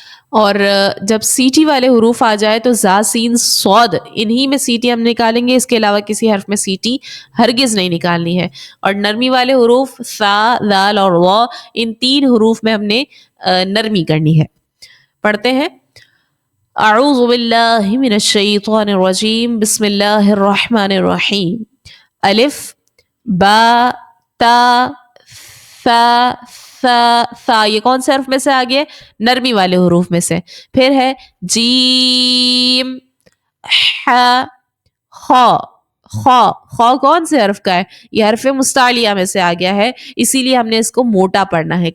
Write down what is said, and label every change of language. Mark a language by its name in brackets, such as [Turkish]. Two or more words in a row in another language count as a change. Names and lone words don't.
[Urdu] اور جب سیٹی والے حروف آ جائے تو زا سین صاد انہی میں سیٹی ہم نکالیں گے، اس کے علاوہ کسی حرف میں سیٹی ہرگز نہیں نکالنی ہے. اور نرمی والے حروف سا، دال اور وا، ان 3 حروف میں ہم نے نرمی کرنی ہے. پڑھتے ہیں. [Arabic] اعوذ باللہ من الشیطان الرجیم، بسم اللہ الرحمن الرحیم. الف، با، تا، [Urdu] ثا، ثا، یہ کون سے حرف میں سے آ گیا؟ نرمی والے حروف میں سے. پھر ہے جیم، ح، خا. خا کون سے حرف کا ہے؟ یہ حرف مستعلیہ میں سے آ گیا ہے، اسی لیے ہم نے اس کو موٹا پڑھنا ہے.